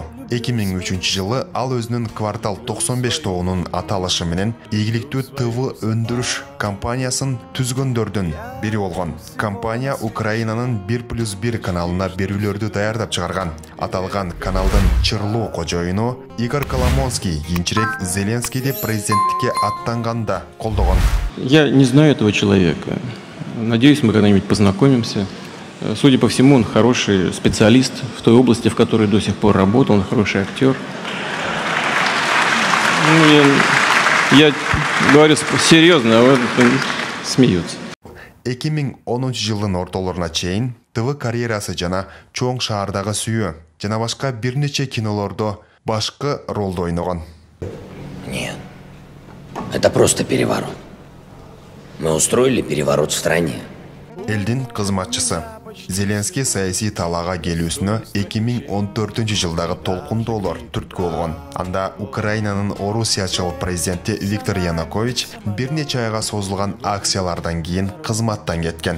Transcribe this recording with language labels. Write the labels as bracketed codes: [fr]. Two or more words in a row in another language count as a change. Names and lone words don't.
[ky] 2003 жылы ал өзүнүн Квартал 95 тобунун аталышы менен ийгиликтүү ТВ өндүрүш компаниясын түзгөндөрдүн бири болгон. Компания Украинанын 1+1 каналына берүүлөрдү даярдап чыгарган. Аталган каналдын чырлуу кожоюну Игорь Коломонский кийинчерээк Зеленскийди президенттикке аттанганда колдогон. [ru] Я не знаю этого человека. Надеюсь, мы когда-нибудь познакомимся. Судя по всему, он хороший специалист в той области, в которой до сих пор работал, он хороший актер. Я говорю серьезно, а вот смеются. [ky] 2010 жылдын ортолоруна чейин ТВ карьерасы жана чоң шаардагы сүйүү жана башка бир нече кинолордо башкы ролду ойногон. [ru] Нет, это просто переворот. Мы устроили переворот в стране. [ky] Элдин кызматчысы. Зеленский саясий талаага келүүсүнө 2014 жылдагы толкундоолор түрткү болгон. Анда Украинанын Орусиячыл президенти Виктор Янукович бир нече айга созулган акциялардан кийин кызматтан кеткен.